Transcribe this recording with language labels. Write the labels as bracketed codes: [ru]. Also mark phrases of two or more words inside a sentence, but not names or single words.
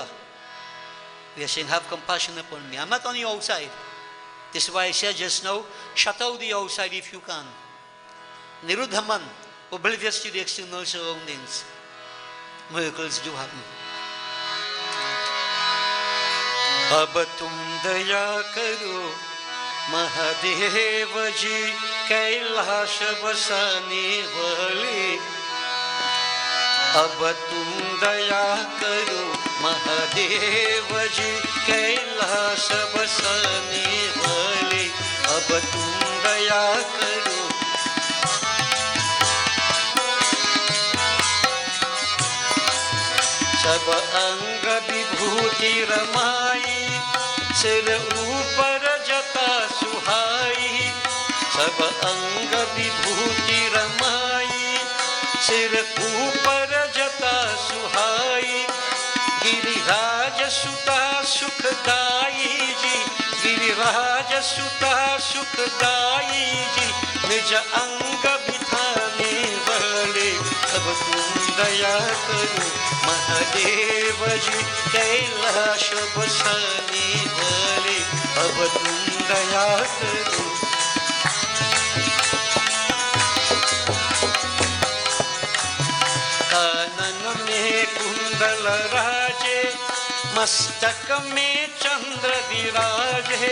[en] We are saying, have compassion upon me. I'm not on the outside. This is why I said just now, shut out the outside if you can. Niruddhaman, oblivious to the external surroundings. Miracles do happen. [hi] अब तुम दया करो, महादेव जी, कैलाश बसाने वाले. अब तुम दया करो, महादेव जी, कैलाश बसाने वाले. अब तुम दया करो. सब अंग विभूति रमाई, सिर ऊपर जटा सुहाई. सब अंग विभूति रमाई, सिर ऊपर जटा सुहाई. गिरिराज सुता सुखदाई जी, गिरिराज सुता सुखदाई जी, निज अंग बिठाने वाले. अब तुम दया करो महादेव जी, कैलाश बसाने वाले. अब तुम दया करो. कानन में कुंडल राजे, मस्तक में चंद्र विराजे.